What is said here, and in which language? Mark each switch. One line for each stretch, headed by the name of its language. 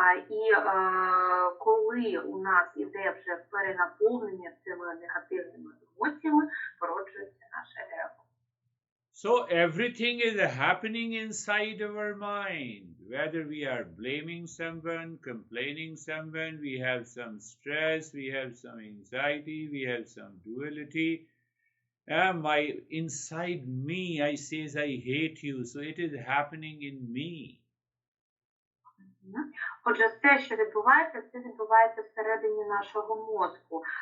Ukrainian: І коли у нас іде вже перенаповнення цими негативними емоціями, породжується наше его.
English: So everything is happening inside our mind. Whether we are blaming someone, complaining someone, we have some stress, we have some anxiety, we have some duality. Inside me, I says I hate you, so it is happening in me.
Ukrainian: Отже, все, що відбувається, це відбувається всередині нашого мозку.